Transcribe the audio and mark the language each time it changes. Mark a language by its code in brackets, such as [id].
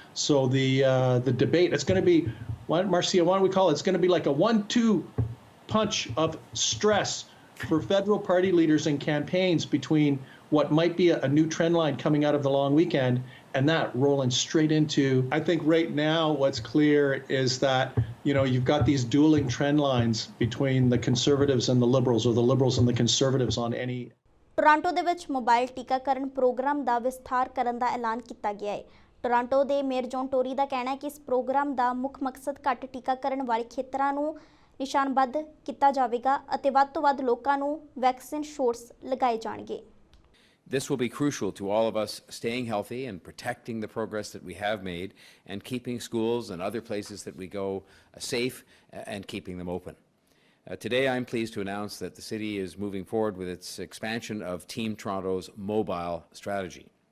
[en] So the debate, it's going to be, Marcia, why don't we call it? It's going to be like a 1-2 punch of stress for federal party leaders and campaigns between what might be a new trend line coming out of the long weekend and that rolling straight into, I think right now what's clear is that, you know, you've got these dueling trend lines between the Conservatives and the Liberals, or the Liberals and the Conservatives on any. [pa] Toronto ਦੇ ਵਿੱਚ mobile ਟੀਕਾਕਰਨ programme ਦਾ ਵਿਸਥਾਰ ਕਰਨ ਦਾ ਐਲਾਨ ਕੀਤਾ ਗਿਆ ਹੈ। Toronto ਦੇ ਮੇਅਰ ਜੌਨ ਟੋਰੀ ਦਾ ਕਹਿਣਾ ਹੈ ਕਿ ਇਸ ਪ੍ਰੋਗਰਾਮ ਦਾ ਮੁੱਖ ਮਕਸਦ ਘੱਟ ਟੀਕਾਕਰਨ ਵਾਲੇ ਖੇਤਰਾਂ ਨੂੰ ਨਿਸ਼ਾਨਬੱਧ ਕੀਤਾ ਜਾਵੇਗਾ ਅਤੇ ਵੱਧ ਤੋਂ ਵੱਧ ਲੋਕਾਂ ਨੂੰ ਵੈਕਸੀਨ ਸ਼ੋਟਸ ਲਗਾਏ ਜਾਣਗੇ। [en] This will be crucial to all of us staying healthy and protecting the progress that we have made and keeping schools and other places that we go safe and keeping them open. Today I'm pleased to announce that the city is moving forward with its expansion of Team Toronto's mobile strategy.